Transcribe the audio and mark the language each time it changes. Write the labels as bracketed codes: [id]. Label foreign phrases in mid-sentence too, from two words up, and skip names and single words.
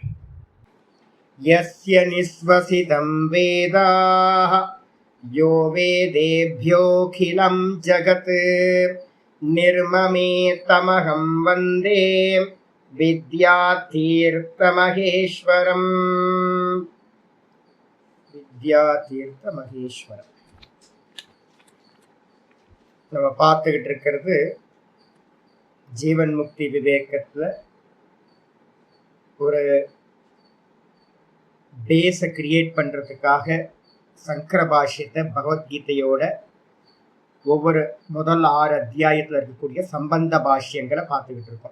[sa] यस्य निःश्वसितं वेदाः यो वेदेभ्योऽखिलं जगत् निर्ममेतमहं वन्दे विद्यातीर्थमहेश्वरम्। வித்யாதீர்த்தமகேஸ்வரம். [ta] நம்ம பார்த்துக்கிட்டு இருக்கிறது ஜீவன் முக்தி விவேகத்துல ஒரு பேஸை கிரியேட் பண்றதுக்காக சங்கர பாஷ்யத்தை பகவத்கீதையோட ஒவ்வொரு முதல் 6 அத்தியாயத்துல இருக்கக்கூடிய சம்பந்த பாஷ்யங்களை பார்த்துக்கிட்டு இருக்கோம்.